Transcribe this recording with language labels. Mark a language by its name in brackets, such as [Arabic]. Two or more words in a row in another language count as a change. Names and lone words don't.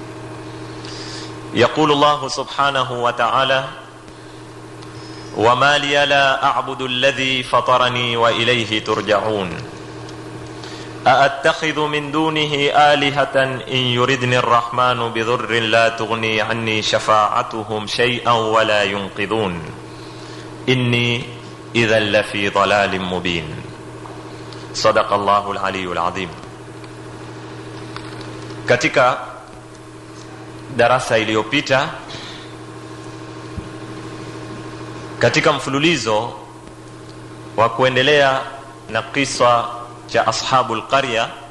[Arabic] يقول الله سبحانه وتعالى: وما لي لا أعبد الذي فطرني وإليه ترجعون أأتخذ من دونه آلهة إن يردني الرحمن بضر لا تغني عني شفاعتهم شيئا ولا ينقذون إني إذا لفي ضلال مبين. صدق الله العلي العظيم. [Swahili] Katika darasa iliyopita, katika mfululizo wa kuendelea na kisa cha [Arabic] أصحاب القرية,